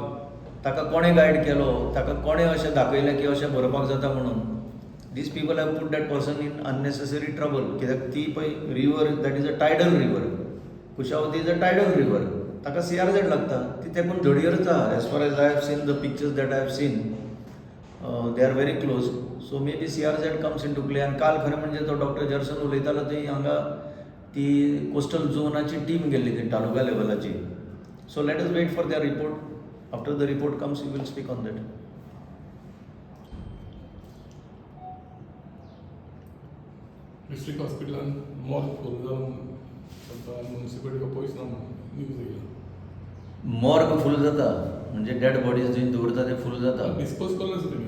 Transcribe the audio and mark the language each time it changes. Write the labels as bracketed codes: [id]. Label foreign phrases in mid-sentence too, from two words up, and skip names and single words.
[kok] ताका कोणें गायड केलो, ताका कोणें अशें दाखयलें की अशें भरपाक जाता म्हणून. [en] These people have put that person in unnecessary trouble. [kok] कित्याक ती पळय [en] river that is a tidal river. कुशावती is a tidal river. [kok] ताका CRZ लागता. ती तेकून धडयरच आहा. [en] As far as I have seen the pictures that I have seen they are very close. So maybe CRZ comes into play. [kok] आनी काल खरें म्हणजे तो डॉक्टर जर्सन उलयतालो थंय हांगा ती कोस्टल झोनाची टीम गेल्ली थंय तालुका लेवलाची. [en] So let us wait for their report. After the report comes we will speak on that. district hospitalan morgue full [kok] जावन म्युनिसिपालिटीको पयस ना न्यूज येयला. [en] morgue full [kok] जाता म्हणजे [en] dead bodies [kok] जंय दवरता ते फूल जाता. डिस्पोज केलें तुमी